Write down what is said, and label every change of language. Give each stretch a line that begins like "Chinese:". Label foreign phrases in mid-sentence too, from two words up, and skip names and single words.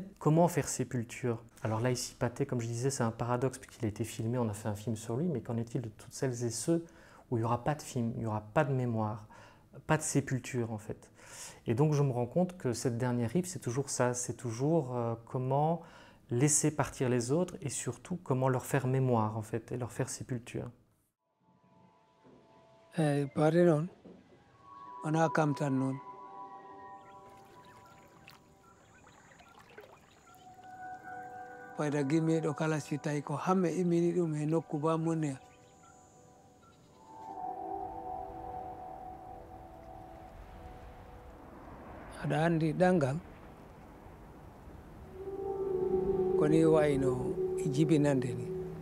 French: Comment faire sépulture? Alors là, ici, Pathé, comme je disais, c'est un paradoxe, puisqu'il a été filmé, on a fait un film sur lui, mais qu'en est-il de toutes celles et ceux où il n'y aura pas de film, il n'y aura pas de mémoire, pas de sépulture, en fait. Et donc, je me rends compte que cette dernière rive, c'est toujours ça, c'est toujours comment laisser partir les autres et surtout comment leur faire mémoire en fait et leur faire sépulture.
Fula: Pare non, on a kam tan non. Fayda gimmiɗo kala si tawi ko hamɓe immini ɗum e nokku bamune aɗa andi ɗanngal koni wayno e jibinande ni